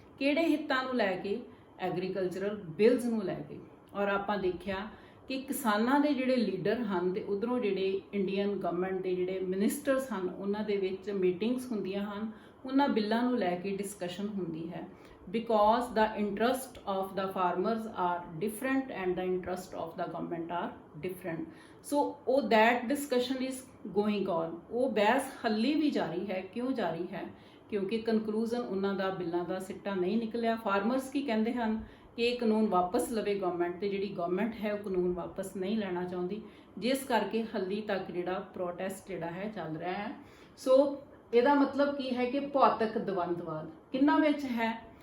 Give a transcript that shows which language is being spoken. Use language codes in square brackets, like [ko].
[pa] ਕਿਹੜੇ ਹਿੱਤਾਂ ਨੂੰ ਲੈ ਕੇ? ਐਗਰੀਕਲਚਰਲ ਬਿਲਸ ਨੂੰ ਲੈ ਕੇ। ਔਰ ਆਪਾਂ ਦੇਖਿਆ ਕਿ ਕਿਸਾਨਾਂ ਦੇ ਜਿਹੜੇ ਲੀਡਰ ਹਨ ਤੇ ਉਧਰੋਂ ਜਿਹੜੇ ਇੰਡੀਅਨ ਗਵਰਨਮੈਂਟ ਦੇ ਜਿਹੜੇ ਮਿਨਿਸਟਰਸ ਹਨ ਉਹਨਾਂ ਦੇ ਵਿੱਚ ਮੀਟਿੰਗਸ ਹੁੰਦੀਆਂ ਹਨ, ਉਹਨਾਂ ਬਿੱਲਾਂ ਨੂੰ ਲੈ ਕੇ ਡਿਸਕਸ਼ਨ ਹੁੰਦੀ ਹੈ। [en] because the interest of the farmers are different and the interest of the government are different, so that discussion is going on। [pa] ਉਹ ਬਹਿਸ ਹੱਲੀ ਵੀ ਜਾਰੀ ਹੈ। ਕਿਉਂ ਜਾਰੀ ਹੈ? ਕਿਉਂਕਿ ਕਨਕਲੂਜਨ ਉਹਨਾਂ ਦਾ ਬਿੱਲਾਂ ਦਾ ਸਿੱਟਾ ਨਹੀਂ ਨਿਕਲਿਆ। ਫਾਰਮਰਸ ਕੀ ਕਹਿੰਦੇ ਹਨ ਕਿ ਇਹ ਕਾਨੂੰਨ ਵਾਪਸ ਲਵੇ ਗਵਰਨਮੈਂਟ, ਤੇ ਜਿਹੜੀ ਗਵਰਨਮੈਂਟ ਹੈ ਉਹ ਕਾਨੂੰਨ ਵਾਪਸ ਨਹੀਂ ਲੈਣਾ ਚਾਹੁੰਦੀ, ਜਿਸ ਕਰਕੇ ਹੱਲੀ ਤੱਕ ਜਿਹੜਾ ਪ੍ਰੋਟੈਸਟ ਜਿਹੜਾ ਹੈ ਚੱਲ ਰਿਹਾ ਹੈ। ਸੋ ਇਹਦਾ ਮਤਲਬ ਕੀ ਹੈ ਕਿ ਭੌਤਿਕ ਦਵੰਦਵਾਦ ਕਿੰਨਾ ਵਿੱਚ ਹੈ?